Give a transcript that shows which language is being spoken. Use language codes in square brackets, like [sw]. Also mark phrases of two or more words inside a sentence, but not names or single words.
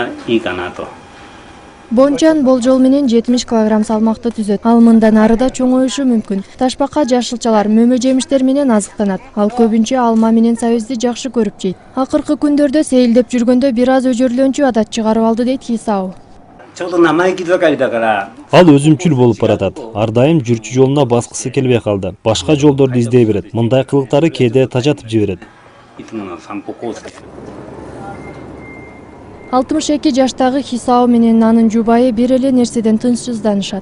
[ky] Бончан болжол менен 70 килограмм салмакты түзөт. Ал мындан ары да чоңоюшу мүмкүн. Ташбака жашылчалар, мөмө жемиштер менен азыктанат. Ал көбүнчө алма менен сабизди жакшы көрүп жейт. Акыркы күндөрдө сейилдеп жүргөндө бир аз өжөрлөнчү адат чыгарып алды дейт Хисао. [ja] ちょうど生意気盛りだから。 [ky] Ал өзүмчүл болуп баратат. Ар дайым жүрчү жолуна баскысы келбей калды. Башка жолдорду издей берет. Мындай кылыктары кээде тажатып жиберет. 62 жаштагы Хисао менен анын жубайы бир эле нерседен тынчсызданышат.